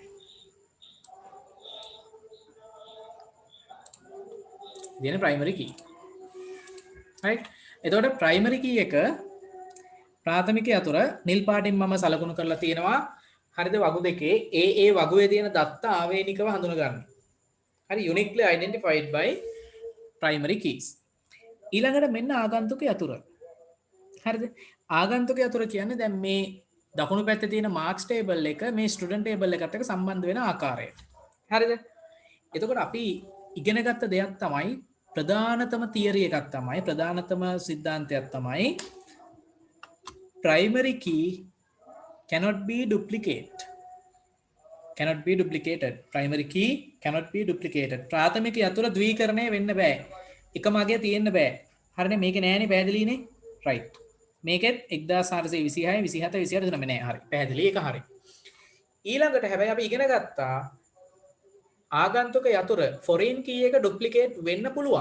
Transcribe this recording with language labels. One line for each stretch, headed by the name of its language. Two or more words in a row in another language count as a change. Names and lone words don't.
Sinhala: තියෙන
English: primary key.
Sinhala: right? එතකොට
English: primary key
Sinhala: එක ප්‍රාථමිකය අතුර නිල් පාටින් මම සලකුණු කරලා තියෙනවා. හරිද? වගු දෙකේ ඒ වගුවේ තියෙන දත්ත ආවේනිකව හඳුනගන්න.
English: හරි uniquely identified by primary keys.
Sinhala: ඊළඟට මෙන්න ආගන්තුක යතුර. හරිද? ආගන්තුක යතුර කියන්නේ දැන් මේ දකුණු පැත්තේ තියෙන
English: marks table
Sinhala: එක මේ
English: student table
Sinhala: එකත් එක්ක සම්බන්ධ වෙන ආකාරය. හරිද? එතකොට අපි ඉගෙන ගත්ත දෙයක් තමයි ප්‍රධානතම තියරි එකක් තමයි ප්‍රධානතම සිද්ධාන්තයක් තමයි
English: primary key cannot be duplicated. Primary key cannot be duplicated.
Sinhala: ප්‍රාථමික යතුර ද්විකරණය වෙන්න බෑ. එකම අගය තියෙන්න බෑ. හරිනේ මේක නෑනේ පැහැදිලිනේ. right. මේකෙත් 1426 27 28 තුනම නෑ. හරි. පැහැදිලි ඒක හරි. ඊළඟට හැබැයි අපි ඉගෙන ගත්තා ආගන්තුක යතුර
English: foreign key
Sinhala: එක duplicate වෙන්න පුළුවන්.